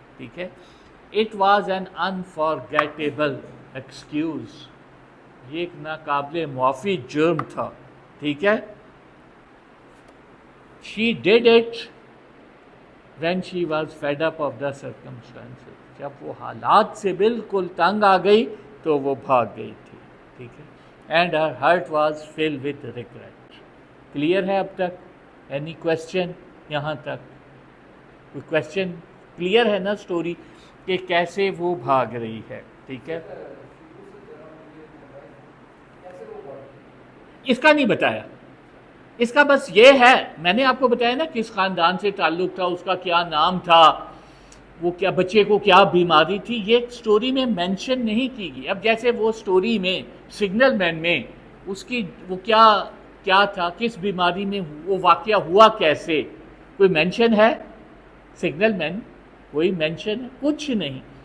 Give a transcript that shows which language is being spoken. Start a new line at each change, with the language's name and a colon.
Urdu: ٹھیک ہے,
English: it was an unforgettable excuse,
Urdu: یہ ایک ناقابل معافی جرم تھا. ٹھیک ہے,
English: she did it when she was fed up of the circumstances,
Urdu: جب وہ حالات سے بالکل تنگ آ گئی تو وہ بھاگ گئی تھی. ٹھیک ہے,
English: and her heart was filled with regret.
Urdu: Clear ہے اب تک؟
English: Any question یہاں تک؟
Urdu: کوئی کویسچن؟ کلیئر ہے نا اسٹوری کہ کیسے وہ بھاگ رہی ہے. ٹھیک ہے, اس کا نہیں بتایا, اس کا بس یہ ہے, میں نے آپ کو بتایا نا کس خاندان سے تعلق تھا, اس کا کیا نام تھا, وہ کیا بچے کو کیا بیماری تھی, یہ سٹوری میں مینشن نہیں کی گئی. اب جیسے وہ سٹوری میں سگنل مین میں اس کی وہ کیا تھا, کس بیماری میں وہ واقعہ ہوا, کیسے, کوئی مینشن ہے؟ سگنل مین کوئی مینشن ہے؟ کچھ نہیں.